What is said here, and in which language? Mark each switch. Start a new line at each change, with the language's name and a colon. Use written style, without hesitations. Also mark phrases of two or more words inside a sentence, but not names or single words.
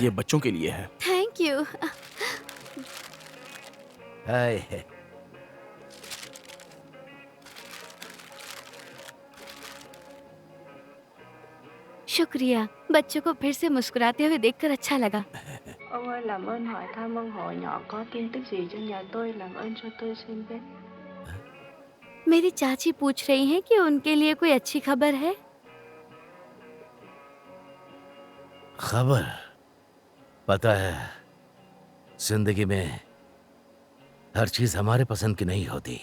Hindi: ये बच्चों के लिए है।
English: Thank you.
Hindi: हाय। शुक्रिया। बच्चों को फिर से मुस्कुराते हुए देखकर अच्छा लगा।
Vietnamese: Ông ơi, làm ơn hỏi thăm ông hội nhỏ có tin tức gì cho nhà tôi, làm ơn cho tôi xin biết.
Hindi: मेरी चाची पूछ रही हैं कि उनके लिए कोई अच्छी खबर है। खबर? पता है, जिंदगी में हर चीज हमारे पसंद की नहीं होती।